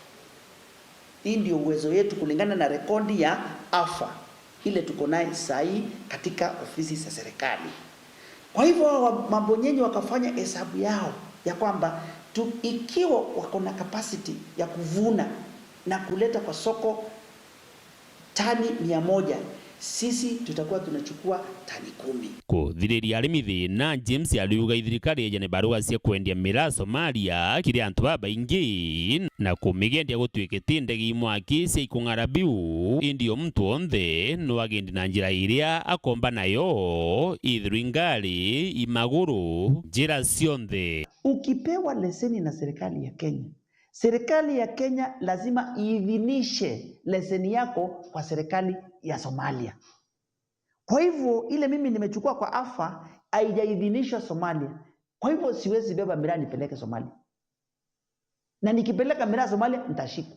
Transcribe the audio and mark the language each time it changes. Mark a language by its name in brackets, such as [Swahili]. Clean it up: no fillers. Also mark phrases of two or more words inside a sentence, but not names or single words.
[Swahili] Hii ndio uwezo yetu kulingana na rekodi ya AFA ile tuko naye sahi katika ofisi za serikali. Kwa hivyo mabonyenyi wakafanya hesabu yao ya kwamba ikiwa wako na capacity ya kuvuna na kuleta kwa soko tani 100, sisi tutakuwa tunachukua tani 10. [Meru] Kuthiriria arimi thina James aliuga thirikari ejane barua cia kwendia miraa Somalia kiri antu baingi na kumigendia gutwikite ndegi mwaki cia ikung'ara biu indio mtu onthe no agendi na njira iria akomba nayo ithiru ngari imaguru njira cionthe. [Swahili] Ukipewa leseni na serikali ya Kenya lazima iidhinishe leseni yako kwa serikali ya Somalia. Kwa hivyo ile mimi nimechukua kwa AFA haijaidhinishwa Somalia. Kwa hivyo siwezi beba miraa nipeleke Somalia. Na nikipeleka miraa Somalia nitashikwa.